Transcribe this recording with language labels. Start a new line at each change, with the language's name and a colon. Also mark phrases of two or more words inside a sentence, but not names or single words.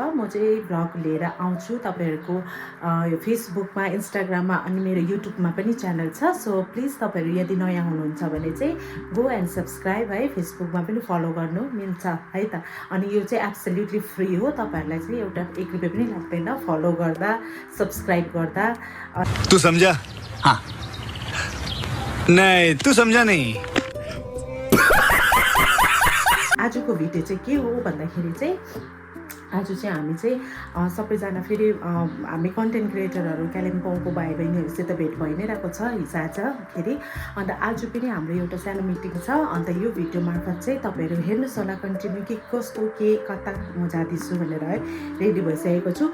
Nepali: म चाहिँ भ्लग लिएर आउँछु तपाईँहरूको यो फेसबुकमा, इन्स्टाग्राममा अनि मेरो युट्युबमा पनि च्यानल छ।
English: so please
Nepali: तपाईँहरू यदि नयाँ हुनुहुन्छ भने चाहिँ
English: go and subscribe
Nepali: है। फेसबुकमा पनि फलो गर्नु मिल्छ है त। अनि यो चाहिँ
English: absolutely free
Nepali: हो, तपाईँहरूलाई चाहिँ एउटा 1 रुपियाँ पनि लाग्दैन फलो गर्दा, सब्सक्राइब गर्दा।
Hindi: तू समझा? हाँ नहीं, तू समझा नहीं।
Nepali: आजको भिडियो चाहिँ के हो भन्दाखेरि चाहिँ आज चाहिँ हामी चाहिँ सबैजना फेरि हामी
English: content creators
Nepali: कालिम्पोङको भाइ बहिनीहरूसित भेट भइ नै रहेको छ हिजोआजखेरि। अन्त आज पनि हाम्रो एउटा सानो मिटिङ छ। अन्त यो भिडियो मार्फत चाहिँ तपाईँहरू हेर्नुहोस् होला कन्टिन्यू के कस्तो के कता म जाँदैछु भनेर है रेडी भइसकेको छु।